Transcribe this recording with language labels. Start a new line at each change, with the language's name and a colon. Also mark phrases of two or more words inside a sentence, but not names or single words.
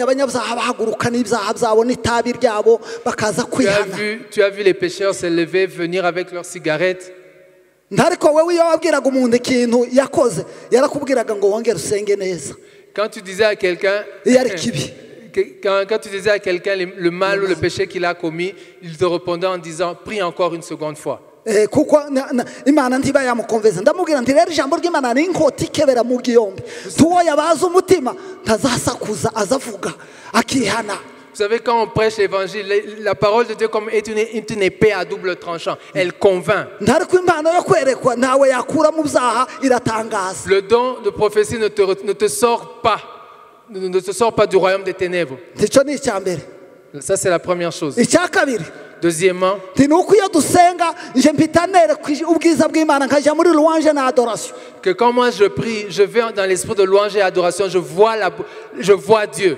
French: Tu as vu les pécheurs se lever, venir avec leurs cigarettes. Quand tu disais à quelqu'un le mal ou le péché qu'il a commis, il te répondait en disant prie encore une seconde fois.
Kinyarwanda: Kuko Imana ntiba yamukonveza ndamubwira nti rero ijambo ry'Imana ni inkota ikebera mu gihombe tuwo yabaza umutima ntazasakuza azavuga akihana.
French: Vous savez, quand on prêche l'évangile, la parole de Dieu comme est une épée à double tranchant. Elle convainc. Le don de prophétie ne te sort pas du royaume des ténèbres. Ça, c'est la première chose. Deuxièmement, que quand moi je prie, je vais dans l'esprit de louange et adoration, je vois Dieu.